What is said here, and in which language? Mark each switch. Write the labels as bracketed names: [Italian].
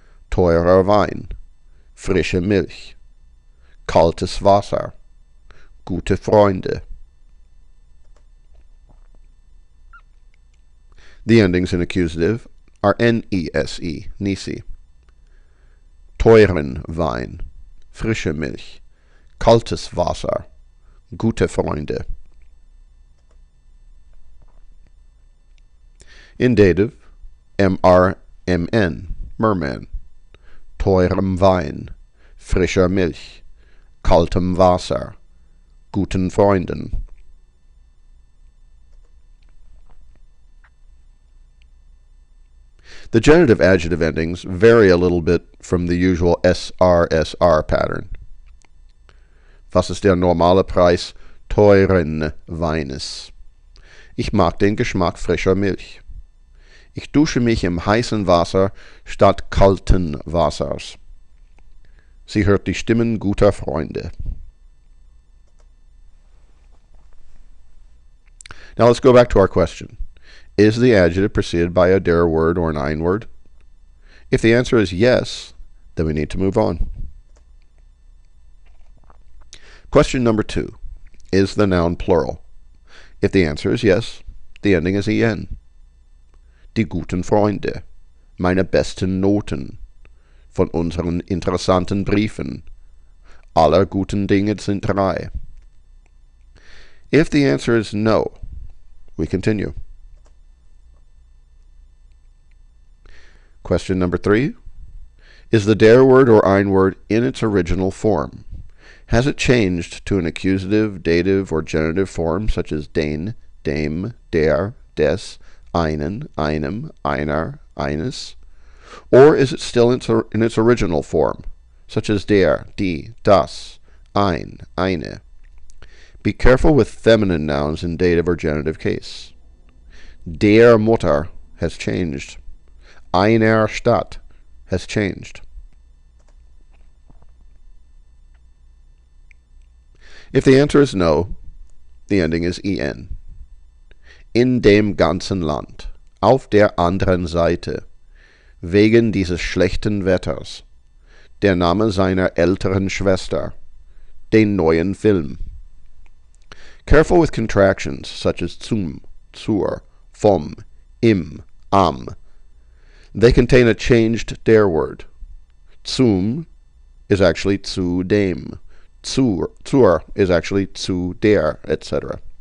[German] Teurer Wein, frische Milch, kaltes Wasser, gute Freunde. [English] The endings in accusative are N-E-S-E, Nisi. [German] Teuren Wein, frische Milch, kaltes Wasser, gute Freunde. [English] In dative, M-R-M-N, merman. [German] Teurem Wein, frischer Milch, kaltem Wasser, guten Freunden. [English] The genitive adjective endings vary a little bit from the usual SR-SR pattern. [German] Was ist der normale Preis teuren Weines? Ich mag den Geschmack frischer Milch. Ich dusche mich im heißen Wasser statt kalten Wassers. Sie hört die Stimmen guter Freunde. [English] Now let's go back to our question. Is the adjective preceded by a der word or an ein word? If the answer is yes, then we need to move on. Question number 2. Is the noun plural? If the answer is yes, the ending is en. [German] Die guten Freunde, meine besten Noten, von unseren interessanten Briefen, aller guten Dinge sind 3. [English] If the answer is no, we continue. Question number 3. Is the der word or ein word in its original form? Has it changed to an accusative, dative, or genitive form such as den, dem, der, des, einen, einem, einer, eines? Or is it still in its original form, such as der, die, das, ein, eine? Be careful with feminine nouns in dative or genitive case. [German] Der Mutter has changed. Einer Stadt has changed. [English] If the answer is no, the ending is en. [German] In dem ganzen Land, auf der anderen Seite, wegen dieses schlechten Wetters, der Name seiner älteren Schwester, den neuen Film. [English] Careful with contractions such as zum, zur, vom, im, am. They contain a changed der word. Zum is actually zu dem. Zur is actually zu der, etc.